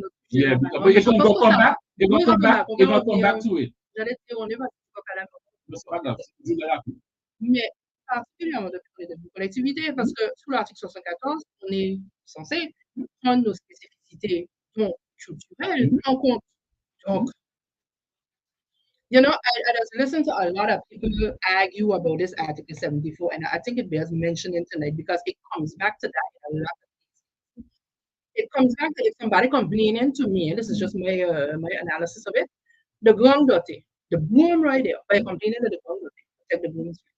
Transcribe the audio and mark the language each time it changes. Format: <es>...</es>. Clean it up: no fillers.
<en>Yeah, because we're going to come back. They're gonna come back. They're gonna come back to it.</en> <fr>J'allais te dire, on est parti à la C'est pas grave. Dis la mais particulièrement depuis qu'on est devenu collectivité, parce que sous l'article 74, on est censé prendre nos spécificités culturelles en compte.</fr> <en>Donc, you know, I just listen to a lot of people argue about this Article 74, and I think it bears mentioning tonight because it comes back to that in a lot of cases. It comes back to if somebody complaining to me, and this is just my my analysis of it, the ground dirty, the broom right there, by complaining to the ground dirty, protect the broom.</en>